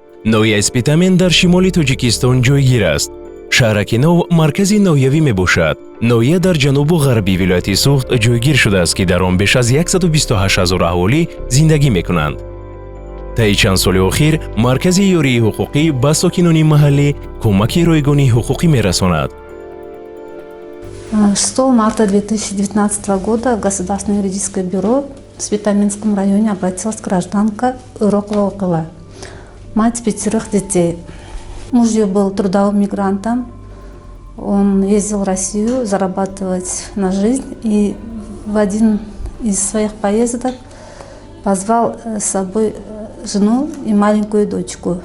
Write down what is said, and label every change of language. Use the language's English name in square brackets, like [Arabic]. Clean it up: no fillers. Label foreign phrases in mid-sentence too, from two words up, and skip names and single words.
[Tajik] ноҳияи Спитамен дар шимоли Тоҷикистон ҷойгир аст. шаҳраки нов маркази ноҳиявӣ мебошад. ноҳия дар ҷанубу ғарбии вилояти Суғд ҷойгир шудааст, ки дар он беш аз 128 000 аҳолӣ зиндагӣ мекунанд. таи чанд соли охир маркази ёрии ҳуқуқӣ ба сокинони маҳаллӣ кӯмаки ройгони ҳуқуқӣ мерасонад. [Russian] 6 марта 2019 года в Государственное юридическое бюро в Спитаменском районе обратилась гражданка Урокова Окыла, мать 5 детей. Муж ее был трудовым мигрантом, он ездил в Россию зарабатывать на жизнь и в один из своих поездок позвал с собой жену и маленькую дочку.